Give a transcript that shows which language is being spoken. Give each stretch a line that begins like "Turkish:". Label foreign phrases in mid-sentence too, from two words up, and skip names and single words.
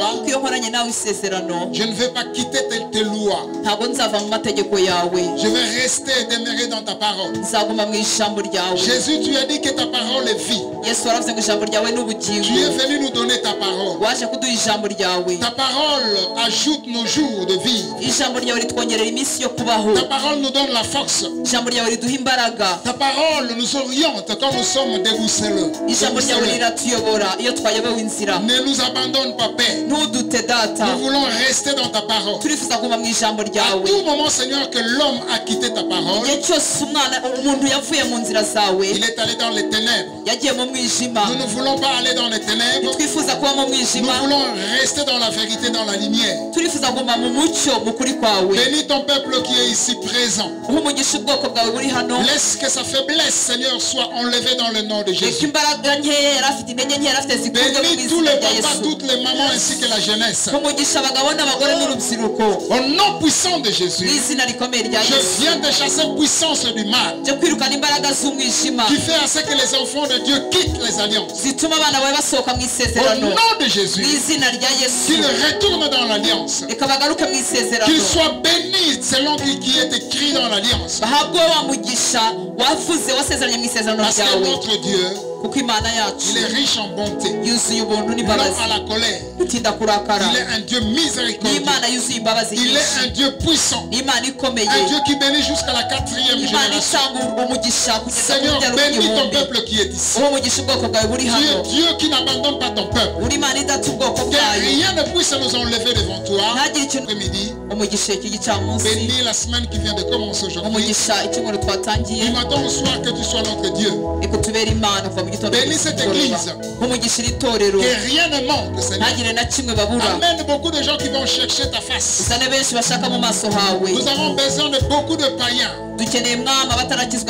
Kinyarwanda: kuko iyo nkoranye nawe isezerano
French: je ne vais pas quitter tes lois.
Kinyarwanda: ntabwo nzava mu mategeko yawe
French: Je vais rester et demeurer dans ta parole.
Kinyarwanda: nzaguma mu ijambo ryawe.
French: Jésus, tu as dit que ta parole est vie.
Kinyarwanda: Yesu waravuze ngo ijambo ryawe ni
French: Tu
Kinyarwanda: ubugingo.
French: es venu nous donner ta parole.
Kinyarwanda: waje kuduha ijambo ryawe.
French: Ta parole ajoute nos jours de vie.
Kinyarwanda: ijambo ryawe ritwongerera iminsi yo kubaho.
French: Ta parole nous donne la force.
Kinyarwanda: ijambo ryawe riduha imbaraga.
French: Ta parole nous oriente quand nous sommes déboussolés.
Kinyarwanda: ijambo ryawe riratuyobora iyo twayobewe inzira.
French: Ne nous abandonne pas, Père.
Kinyarwanda: ntudute data.
French: Nous voulons rester dans ta parole.
Kinyarwanda: turifuza kuguma mu ijambo
French: À
Kinyarwanda: ryawe.
French: tout moment, Seigneur, que l'homme a quitté ta parole,
Kinyarwanda: igihe cyose umuntu yavuye mu nzira zawe
French: il est allé dans les ténèbres.
Kinyarwanda: yagiye mu mwijima.
French: Nous ne voulons pas aller dans les ténèbres.
Kinyarwanda: ntitwifuza kuba mu
French: Nous
Kinyarwanda: mwijima.
French: voulons rester dans la vérité, dans la lumière.
Kinyarwanda: turifuza kuguma mu mucyo mu kuri kwawe.
French: Bénis ton peuple qui est ici présent.
Kinyarwanda: uha umugisha ubwoko bwawe buri hano.
French: Laisse que sa faiblesse, Seigneur, soit enlevée dans le nom de
Kinyarwanda: reka
French: Jésus.
Kinyarwanda: imbaraga nkeya yari afite, intege nkeya yari afite zikunze mu
French: Bénis tous
Kinyarwanda: izina
French: les
Kinyarwanda: rya
French: papas,
Kinyarwanda: Yesu.
French: toutes les mamans ainsi que la jeunesse.
Kinyarwanda: umugisha abagabo n'abagore n'urubyiruko
French: Au nom puissant de
Kinyarwanda: mu
French: Jésus,
Kinyarwanda: izina rikomeye rya
French: je
Kinyarwanda: Yesu.
French: viens de chasser puissance du mal
Kinyarwanda: byo kwirukana imbaraga z'umwijima
French: qui fait à ce que les enfants de Dieu quittent les alliances.
Kinyarwanda: zituma abana bawe basohoka mu
French: Au
Kinyarwanda: isezerano
French: nom de
Kinyarwanda: mu
French: Jésus,
Kinyarwanda: izina rya Yesu.
French: qu'ils retournent dans l'alliance.
Kinyarwanda: reka bagaruke mu isezerano
French: Qu'ils soient bénis selon ce qui est écrit dans l'alliance.
Kinyarwanda: bahabwe wa mugisha wavuze wasezeranye mu isezerano
French: Parce que
Kinyarwanda: ryawe.
French: notre Dieu,
Kinyarwanda: kuko imana yacu
French: il est riche en bonté,
Kinyarwanda: yuzuye ubuntu
French: non
Kinyarwanda: n'imbabazi,
French: à la colère.
Kinyarwanda: itinda kurakara.
French: Il est un Dieu miséricordieux.
Kinyarwanda: n'imana yuzuye imbabazi
French: Il est un
Kinyarwanda: nyinshi,
French: Dieu puissant.
Kinyarwanda: n'imana ikomeye,
French: Un Dieu qui bénit jusqu'à la 4e
Kinyarwanda: imana
French: génération.
Kinyarwanda: itanga umugisha kugeza ku
French: Seigneur,
Kinyarwanda: rugero
French: bénis ton
Kinyarwanda: rw'igihumbi.
French: peuple qui est ici.
Kinyarwanda: uha umugisha ubwoko bwawe buri
French: Tu
Kinyarwanda: hano.
French: es Dieu qui n'abandonne pas ton peuple.
Kinyarwanda: uri imana idata ubwoko
French: Que
Kinyarwanda: bwayo.
French: rien ne puisse nous enlever devant toi.
Kinyarwanda: ntagire ikintu.
French: Après-midi,
Kinyarwanda: umugisha iki gicamunsi,
French: bénis la semaine qui vient de commencer aujourd'hui.
Kinyarwanda: umugisha icyumweru twatangiye.
French: Du matin au soir, que tu sois notre Dieu.
Kinyarwanda: reka utubere imana kuva mu gitondo
French: Bénis
Kinyarwanda: kugeza
French: cette
Kinyarwanda: ku mugoroba.
French: église.
Kinyarwanda: umugisha iri torero,
French: Que rien ne manque, Seigneur.
Kinyarwanda: ntagire na kimwe babura.
French: Amène beaucoup de gens qui vont chercher ta face.
Kinyarwanda: uzane benshi bashaka mu maso hawe.
French: Nous avons besoin de beaucoup de païens
Kinyarwanda: dukeneye mwama batarakizwa